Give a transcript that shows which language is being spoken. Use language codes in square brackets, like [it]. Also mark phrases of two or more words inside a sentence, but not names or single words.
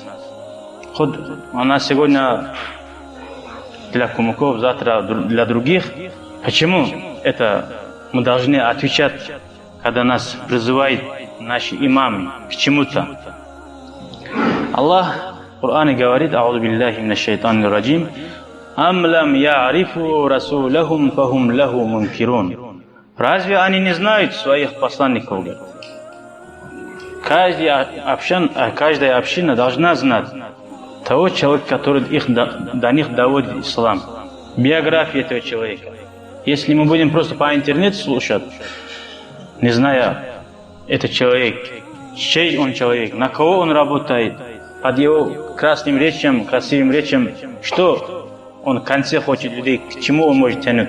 [ru] Хоть она сегодня для кумыков, завтра для других. Почему это мы должны отвечать, когда нас призывают наши имамы к чему-то? Аллах в Коране говорит: [ar] «أعوذ بالله من الشيطان الرجيم، أم لم يعرفوا رسولهم فهم له منكرون». [ru] Разве они не знают своих посланников? Каждая община должна знать того человека, который до них доводит ислам, биографию этого человека. Если мы будем просто по интернету слушать, не зная этот человек, чей он человек, на кого он работает, под его красивым речам, что он в конце хочет людей, к чему он может тянуть.